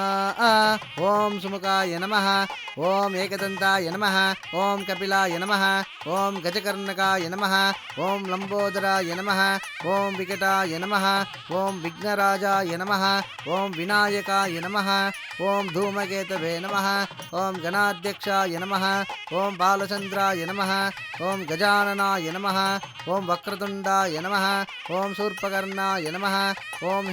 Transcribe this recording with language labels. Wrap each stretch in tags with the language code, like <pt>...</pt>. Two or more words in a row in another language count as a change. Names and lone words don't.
<sa>ओम सुमुखाय नमः। ओम एकदन्ताय नमः। ओम कपिलाय नमः। ॐ गजकर्णकाय नमः ॐ लम्बोदराय नमः ॐ विकटाय नमः ॐ विघ्नराजाय नमः ॐ विनायकाय नमः ॐ धूमकेतवे नमः ॐ गणाध्यक्षाय नमः ॐ भालचन्द्राय नमः ॐ गजाननाय नमः ॐ वक्रतुण्डाय नमः ॐ शूर्पकर्णाय नमः ॐ</sa>